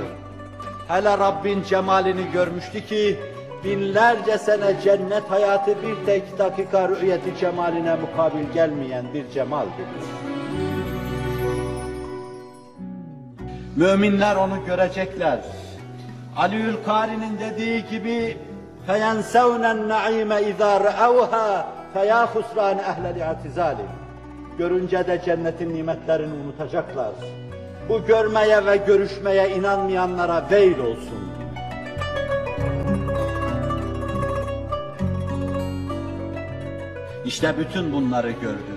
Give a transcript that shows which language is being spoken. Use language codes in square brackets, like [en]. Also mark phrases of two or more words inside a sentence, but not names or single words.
[tr] Hele Rabbin cemalini görmüştü ki binlerce sene cennet hayatı bir tek dakika rü'yeti cemaline mukabil gelmeyen bir cemaldir. Müminler onu görecekler. [ar] Aliül Kari'nin [tr] dediği gibi [ar] فَيَنْسَوْنَ النَّعِيمَ اِذَا رَأَوْهَا فَيَا خُسْرَانَ اَهْلَ الْاِعْتِزَالِ. [tr] Görünce de cennetin nimetlerini unutacaklar. Bu görmeye ve görüşmeye inanmayanlara veil olsun. İşte bütün bunları gördüm.